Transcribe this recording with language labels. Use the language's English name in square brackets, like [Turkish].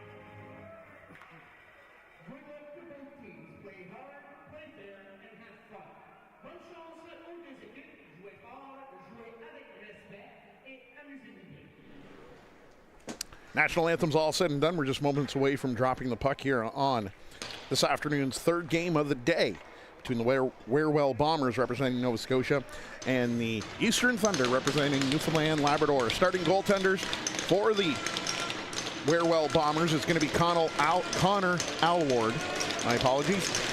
[English] Good luck to both teams. Play hard, play fair, and have fun. [French] Bonne chance aux deux équipes. Jouez fort, jouez avec respect et amusez-vous bien. [English] National anthem's all said and done. We're just moments away from dropping the puck here on this afternoon's third game of the day between the WearWell Bombers representing Nova Scotia and the Eastern Thunder representing Newfoundland Labrador. Starting goaltenders for the WearWell Bombers is going to be Connor Alward. My apologies.